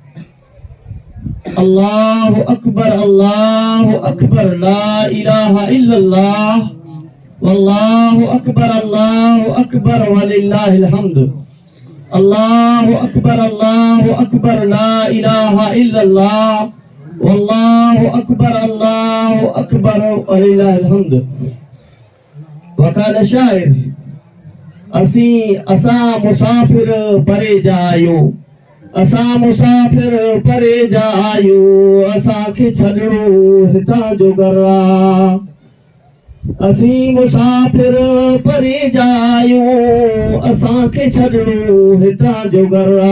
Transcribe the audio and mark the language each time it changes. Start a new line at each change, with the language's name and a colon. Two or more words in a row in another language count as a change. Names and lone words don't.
Arabic: الله أكبر الله أكبر لا إله إلا الله والله أكبر الله أكبر ولله الحمد. الله أكبر الله أكبر لا إله إلا الله والله أكبر الله أكبر ولله الحمد. وقال شاعر:
Sindhi: असा मुसाफिर परे जायो, असा मुसाफिर परे जायो, असांखे छॾणो हितां जो गरा। असी मुसाफिर परे जायो, असांखे छॾणो हितां जो गरा।